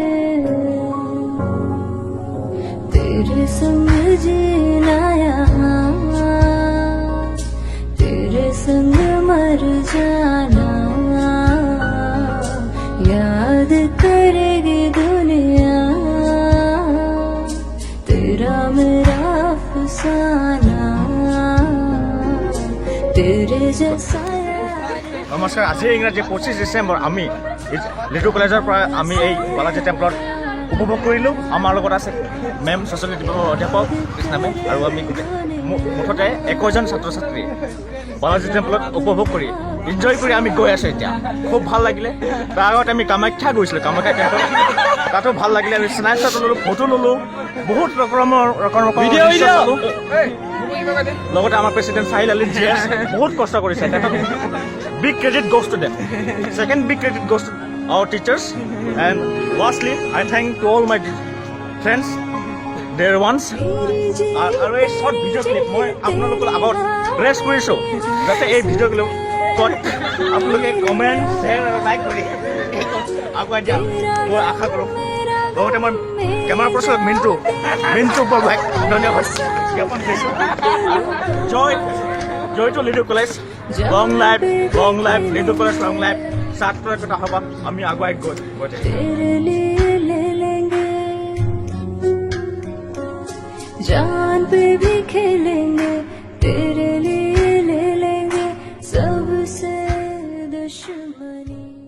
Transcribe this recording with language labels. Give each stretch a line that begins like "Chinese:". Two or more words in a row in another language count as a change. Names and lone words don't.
Hindi: तेरे संग जीना यहाँ, तेरे संग मर जाना, याद करेगी दुनिया तेरा मेरा अफसाना, तेरे जैसा।
Assamese: নমস্কাৰ। আজি ইংৰাজী 25 ডিচেম্বৰ আমি লিডু কলেজৰ পৰা আমি এই বালাজী টেম্পলত উপভোগ কৰিলোঁ। আমাৰ লগত আছে মেম ছ'চিয়লজি বিভাগৰ অধ্যাপক কৃষ্ণা মেম, আৰু আমি মুঠতে 21জন ছাত্ৰ ছাত্ৰী বালাজী টেম্পলত উপভোগ কৰি এনজয় কৰি আমি গৈ আছোঁ। এতিয়া খুব ভাল লাগিলে। তাৰ আগত আমি কামাখ্যা গৈছিলোঁ, কামাখ্যা টেম্পল, তাতো ভাল লাগিলে। আমি স্নেপশ্বট ল'লোঁ, ফটো ল'লোঁ, বহুত ৰকমৰ লগতে আমাৰ প্ৰেচিডেণ্ট চাহিল আলী জিয়ে বহুত কষ্ট কৰিছে।
English: Big credit goes to them. Second big credit goes to our teachers. And lastly, I thank to all my friends, dear ones.
Assamese: আৰু এই
English: short video clip
Assamese: মই আপোনালোকৰ আগত প্ৰেছ কৰিছোঁ যাতে এই ভিডিঅ' ক্লিপত আপোনালোকে কমেণ্ট, শ্বেয়াৰ আৰু লাইক কৰি আগুৱাই দিয়া মই আশা কৰোঁ। লগতে মই
English: camera person
Assamese: মিণ্টু বৰগোহাঁইক ধন্যবাদ জ্ঞাপন কৰিছোঁ।
English: Joy to Lidu College, long life Lidu College, long life.
Assamese: ছাত্ৰ একতা হ'ব, আমি আগুৱাই গৈ
Hindi: जान पे भी खेलेंगे, तेरे लिए ले लेंगे सबसे दुश्मनी।